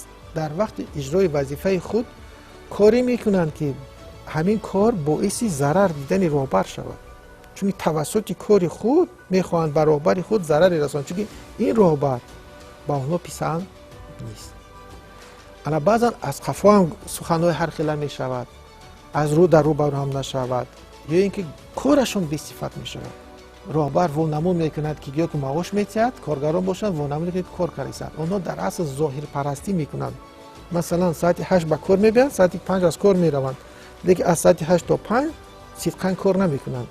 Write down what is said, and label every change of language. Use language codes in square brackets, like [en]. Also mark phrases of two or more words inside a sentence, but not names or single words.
[fa] در وقت اجرای وظیفه خود کاری میکنند که همین کار باعث ضرر دیدن راهبر شود، چون توسط کار خود میخواهند به راهبر خود ضرر رسانند، چون این راهبر با آنها پسند نیست. [tg] ана баъзан аз қафо ҳам суханҳои ҳар хела мешавад, аз рӯ дар рӯ ба рӯ ҳам нашавад, ё ин ки корашон бесифат мешавад. роҳбар вонамун мекунад ки ё ки маош метиҳад, коргарон бошанд, вонамун мекунад ки кор карисанд. онҳо дар асл зоҳирпарастӣ мекунанд. масалан саати 8 ба кор мебиянд, саати 5 аз кор мераванд, лекин аз саати 8 то 5 сидқан кор намекунанд.